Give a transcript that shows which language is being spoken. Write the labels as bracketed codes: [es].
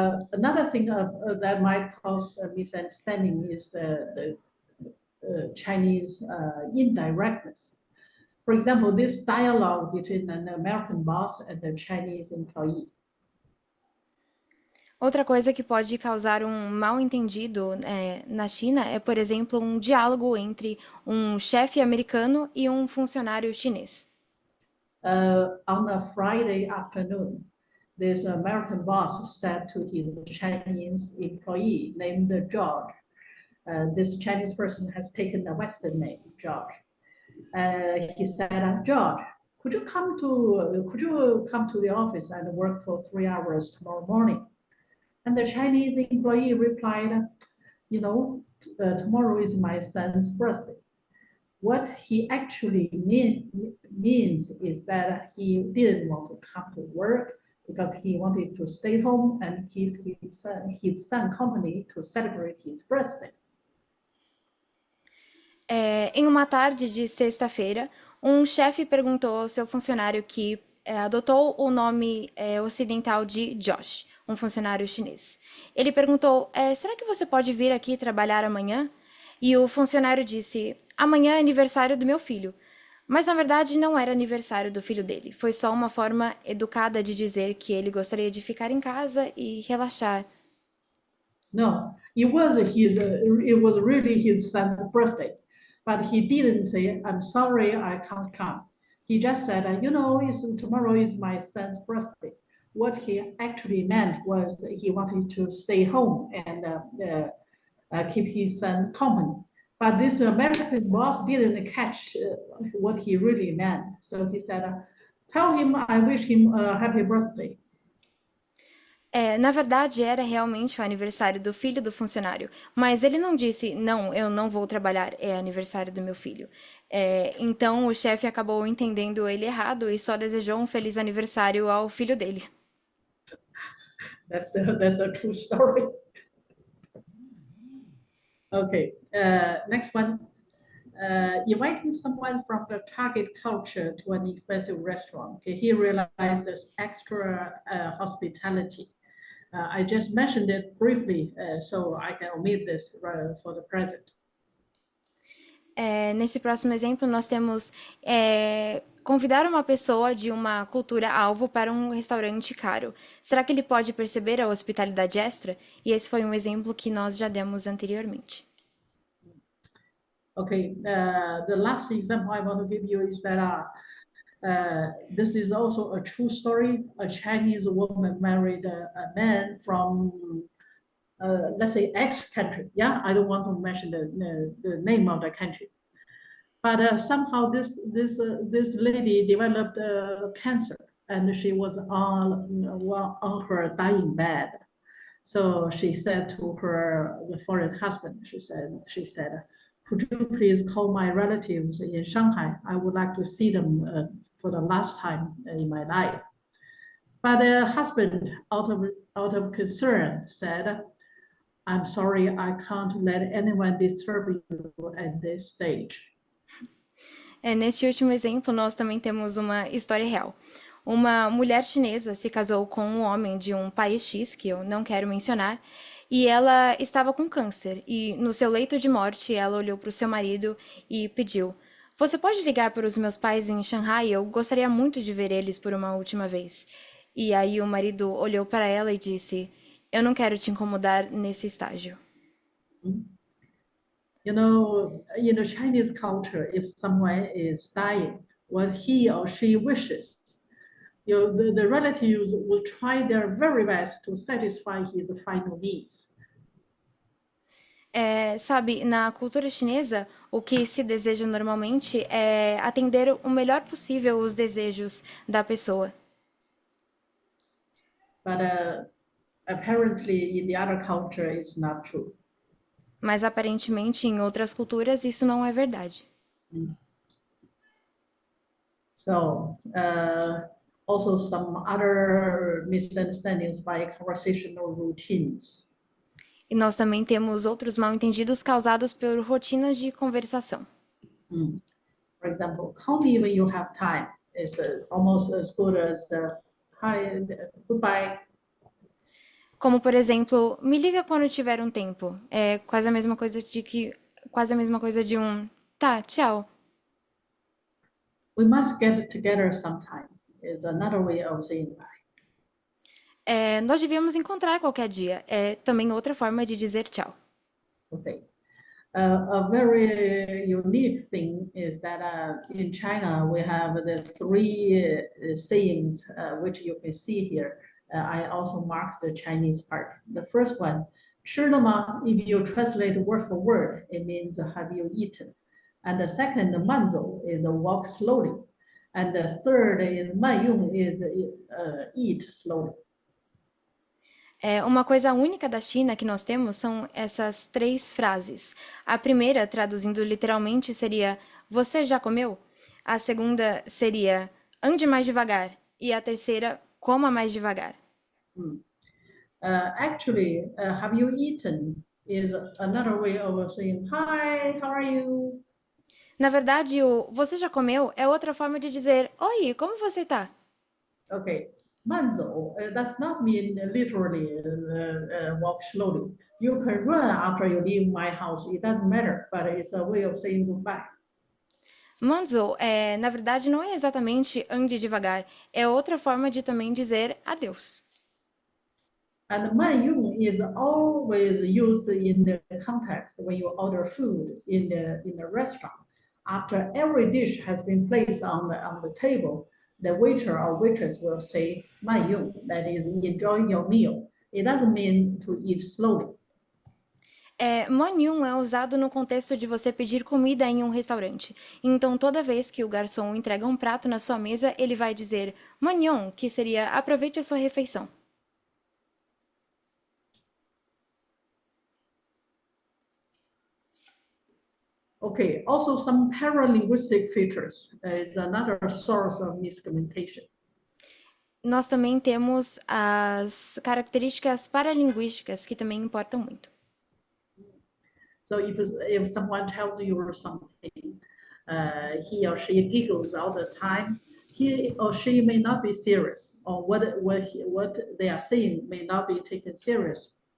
[en] Another thing that might cause a misunderstanding is the Chinese indirectness. For example, this dialogue between an American boss and a Chinese employee. [pt] Outra coisa que pode causar um mal-entendido na China é, por exemplo, um diálogo entre um chefe americano e um funcionário chinês. [en] On a Friday afternoon, this American boss said to his Chinese employee named George, this Chinese person has taken a Western name, George. He said, George, could you come to the office and work for 3 hours tomorrow morning? And the Chinese employee replied, tomorrow is my son's birthday. What he actually means is that he didn't want to come to work because he wanted to stay home and kiss his son company to celebrate his birthday. [pt] Em uma tarde de sexta-feira, um chefe perguntou ao seu funcionário que adotou o nome ocidental de Josh, um funcionário chinês. Ele perguntou, será que você pode vir aqui trabalhar amanhã? E o funcionário disse, amanhã é aniversário do meu filho. Mas, na verdade, não era aniversário do filho dele. Foi só uma forma educada de dizer que ele gostaria de ficar em casa e relaxar. [en] No, it was really his son's birthday. But he didn't say, I'm sorry, I can't come. He just said, tomorrow is my son's birthday. What he actually meant was he wanted to stay home and keep his son company. But this American boss didn't catch what he really meant. So he said, tell him I wish him a happy birthday. [pt] Na verdade, era realmente o aniversário do filho do funcionário, mas ele não disse, não, eu não vou trabalhar, é aniversário do meu filho. Então, o chefe acabou entendendo ele errado e só desejou um feliz aniversário ao filho dele. [en] That's a true story. Okay, next one. Inviting someone from the target culture to an expensive restaurant. Okay, he realized there's extra hospitality. I just mentioned it briefly, so I can omit this for the present. [pt] Nesse próximo exemplo, nós temos convidar uma pessoa de uma cultura alvo para um restaurante caro. Será que ele pode perceber a hospitalidade extra? E esse foi um exemplo que nós já demos anteriormente. [en] Okay, the last example I want to give you is that this is also a true story. A Chinese woman married a man from, let's say, X country. Yeah, I don't want to mention the name of the country. But somehow this lady developed cancer, and she was on her dying bed. So she said to her the foreign husband, she said, could you please call my relatives in Shanghai? I would like to see them for the last time in my life. But the husband, out of concern, said, I'm sorry, I can't let anyone disturb you at this stage. [pt] Neste último exemplo, nós também temos uma história real. Uma mulher chinesa se casou com um homem de um país X, que eu não quero mencionar, e ela estava com câncer. E no seu leito de morte, ela olhou para o seu marido e pediu: Você pode ligar para os meus pais em Shanghai? Eu gostaria muito de ver eles por uma última vez. E aí o marido olhou para ela e disse: Eu não quero te incomodar nesse estágio. [en] You know, in the Chinese culture, if someone is dying, what he or she wishes, the relatives will try their very best to satisfy his final needs. [pt] Sabe, na cultura chinesa, o que se deseja normalmente é atender o melhor possível os desejos da pessoa. [en] But apparently, in the other culture, it's not true. [pt] Mas aparentemente, em outras culturas, isso não é verdade. [en] So, also some other misunderstandings by conversational routines. [pt] E nós também temos outros mal-entendidos causados por rotinas de conversação. [en] For example, call me when you have time is almost as good as hi, goodbye. [pt] Como, por exemplo, me liga quando tiver um tempo. É quase a mesma coisa de um tá, tchau. [en] We must get together sometime is another way of saying bye. [pt] Nós devíamos encontrar qualquer dia. É também outra forma de dizer tchau. [en] Okay. A very unique thing is that in China we have the three sayings which you can see here. I also marked the Chinese part. The first one, [zh] 吃了吗? [en] If you translate word for word, it means have you eaten? And the second, 慢走 is walk slowly. And the third is 慢用 is eat slowly. [pt] Uma coisa única da China que nós temos são essas 3 frases. A primeira, traduzindo literalmente, seria você já comeu? A segunda seria ande mais devagar. E a terceira, coma mais devagar. [en] Actually, have you eaten is another way of saying hi, how are you? [pt] Na verdade, o você já comeu é outra forma de dizer oi, como você tá? [en] Okay, 慢走 does not mean literally walk slowly. You can run after you leave my house. It doesn't matter, but it's a way of saying goodbye. [pt] Manzo, na verdade, não é exatamente ande devagar. É outra forma de também dizer adeus. [en] And 慢用 is always used in the context when you order food in the restaurant. After every dish has been placed on the table, the waiter or waitress will say 慢用, that is enjoying your meal. It doesn't mean to eat slowly. [pt] Manyun é usado no contexto de você pedir comida em um restaurante. Então, toda vez que o garçom entrega um prato na sua mesa, ele vai dizer Manyun, que seria aproveite a sua refeição. [en] Okay, also some paralinguistic features is another source of miscommunication. [pt] Nós também temos as características paralinguísticas, que também importam muito. [en] So if someone tells you something, he or she giggles all the time, he or she may not be serious, or what they are saying may not be taken serious.